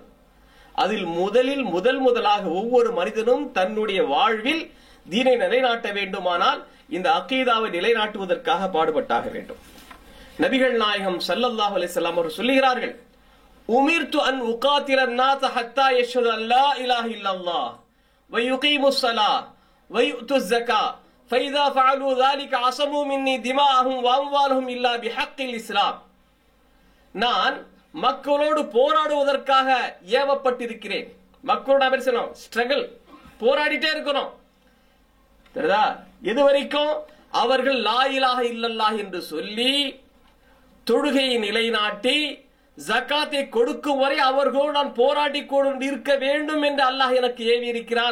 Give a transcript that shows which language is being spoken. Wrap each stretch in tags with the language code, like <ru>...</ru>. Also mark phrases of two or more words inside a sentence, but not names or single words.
<ta>அதில் முதலாக ஒவ்வொரு மனிதனும் தன்னுடைய வாழ்வில் தீனை நிலைநாட்ட வேண்டுமானால் இந்த அகீதாவை நிலைநாட்டுவதற்காக பாடுபட்டாக வேண்டும். நபிகள் நாயகம்</ta> <ar>صلى الله عليه وسلم</ar> <ta>அவர்கள் சொல்லுகிறார்கள்,</ta> <ar>أمرت أن أقاتل الناس حتى يشهدوا ان لا اله الا الله ويقيموا الصلاه ويؤتوا الزكاه فاذا فعلوا ذلك عصموا مني دماءهم واموالهم الا بحق الاسلام.</ar> <ta>நான் மக்களோடு போராடுவதற்காக ஏவப்பட்டிருக்கிறேன். மக்களோட பேசணும், ஸ்ட்ரகிள், போராடிட்டே இருக்கணும். தெரியுதா? எது வரைக்கும் அவர்கள்</ta> <ar>لا إله إلا الله</ar> <ta>என்று சொல்லி தொழுகையை நிலைநாட்டி ஜகாத்தை கொடுக்கும் வரை அவர்களோடு நான் போராடி கொண்டு இருக்க வேண்டும் என்று அல்லாஹ் எனக்கு ஏவி இருக்கிறான்.</ta>